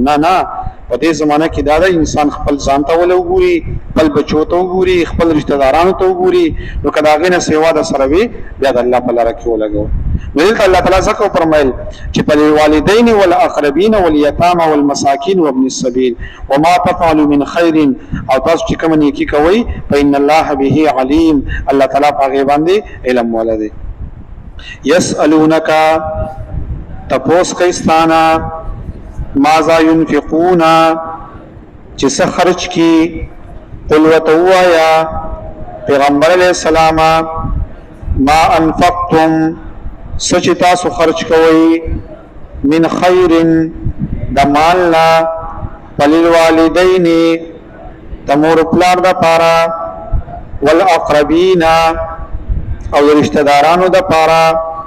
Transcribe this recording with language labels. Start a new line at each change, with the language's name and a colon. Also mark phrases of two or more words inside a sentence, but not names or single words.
Pashto: نه نه، په دې زمانه کې دا ده انسان خپل ځان ته ولې وګوري، خپل بچو ته وګوري، خپل رشته دارانو ته وګوري. نو که د هغې نه سیوا د سره وي بیا د الله په لاره کې ولګوه. نو دلته الله تعالی ځکه وفرمیل چې
Arabic: فللوالدین والاقربین والیتامى والمساکین وابن السبیل وما تفعلوا من خیر،
Pashto: او تاسو چې کومه نیکي کوئ
Arabic: فإن الله به علیم،
Pashto: الله تعالی په هغې باندې علم والا دی. یسألونک تپوس کوي ستانه
Arabic: ماذا ينفقون
Pashto: چې څه خرج کی. قل ورته ووایه پیغمبر
Arabic: علیه السلام ما انفقتم
Pashto: څه چې تاسو خرج کوئ
Arabic: من خیر
Pashto: د مال نه، فللوالدین د مور پلار دپاره، والاقربین او د رشته دارانو دپاره،